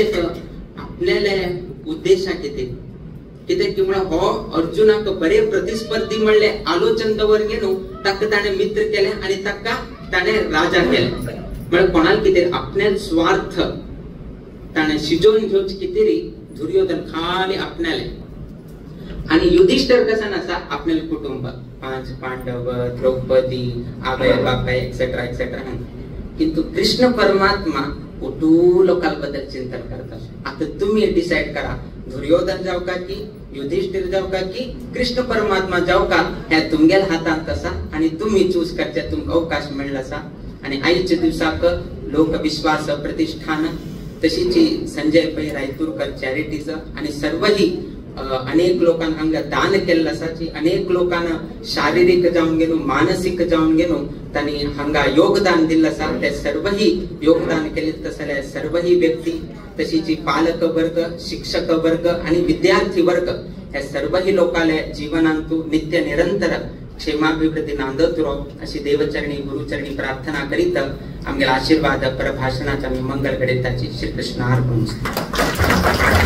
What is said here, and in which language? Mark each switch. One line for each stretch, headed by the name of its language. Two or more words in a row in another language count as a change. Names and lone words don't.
Konkani: केलो आपल्याले उद्देशा कितें की म्हळ्यार हो अर्जुनाक बरे प्रतिस्पर्धी म्हणले आलोचन दवर घेवन ताका ताणे मित्र केले आणि ताका ताणे राजा केले म्हळ्यार कोणाल कितें आपल्या स्वार्थ ताणे शिजोवन घेवचे कितेरी दुर्योधन खाली आपणाले आणि युधिष्ठिर कसन आसा आपले कुटुंब 5 पांडव द्रौपदी आवय बापाय
English: etcetera etcetera
Konkani: किंतु कृष्ण परमात्मा कुटू लोकाल बद्दल चिंतन करता आता तुम्ही डिसाइड करा दुर्योधन जाव का की युधिष्ठिर जाव का की कृष्ण परमात्मा जाव का हे तुमगेल हातांत आसा आणि तुम्ही चूज करचे तुमका अवकाश मेळ्ळा आसा आणि आयच्या दिवसाक लोक विश्वास प्रतिष्ठान तशीची संजय पै रायतुरकर चॅरिटीज आणि सर्वही अनेक लोकांना हांगा दान केल्लें आसा जी अनेक लोकांना शारीरिक जावन गेलो मानसिक जावन गेलो तांणी हांगा योगदान दिल्लें आसा ते सर्वही योगदान केलें तसले सर्वही व्यक्ती तशीची पालक वर्ग शिक्षक वर्ग आणि विद्यार्थी वर्ग हे सर्वही लोकांले जीवनांतू नित्य निरंतर क्षेमाभिवृद्धी नांदत राव अशी देवचरणी गुरुचरणी प्रार्थना करीत आमगेला आशीर्वाद प्रभाषणाचा मी मंगल गणिताची श्री कृष्ण अर्पण